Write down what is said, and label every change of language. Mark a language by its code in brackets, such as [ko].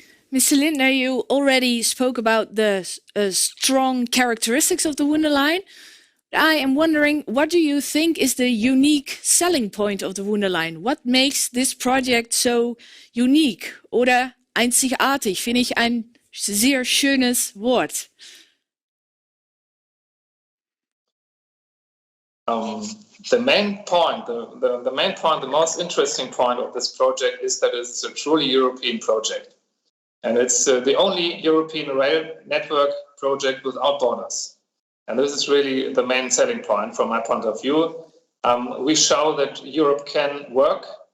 [en] Mr. Lindner, you already spoke about the strong characteristics of the Wunderline. I am wondering, what do you think is the unique selling point of the Wunderline? What makes this project so unique? [de] Oder einzigartig, finde ich ein sehr schönes Wort. [en] The main point, the most interesting point of this project is that it's a truly European project. And it's the only European rail network project without borders. And this is really the main selling point from my point of view. We show that Europe can work.